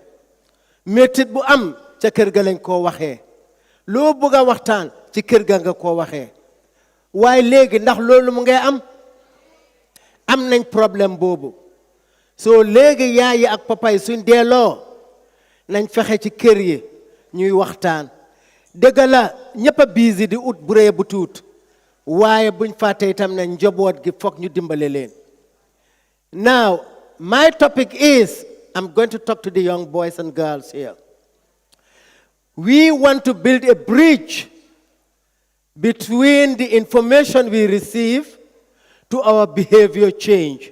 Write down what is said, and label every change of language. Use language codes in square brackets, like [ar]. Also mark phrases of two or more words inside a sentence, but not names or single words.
[wo] métit bu am ca kër ga lañ koo waxee loo bëgg a waxtaan ci kër ga nga koo waxee waaye léegi ndax loolu mu ngay am nañ problème boobu soo léegi yaay yi ak papa yi suñ delloo nañ fexe ci kër yi ñuy waxtaan dëgg la ñëpp a busy di ut bu rëy bu tuut waaye buñ fàtte itam ne njaboot gi foog ñu dimbale leen. [en] Now my topic is, I'm going to talk to the young boys and girls here. We want to build a bridge between the information we receive to our behavior change.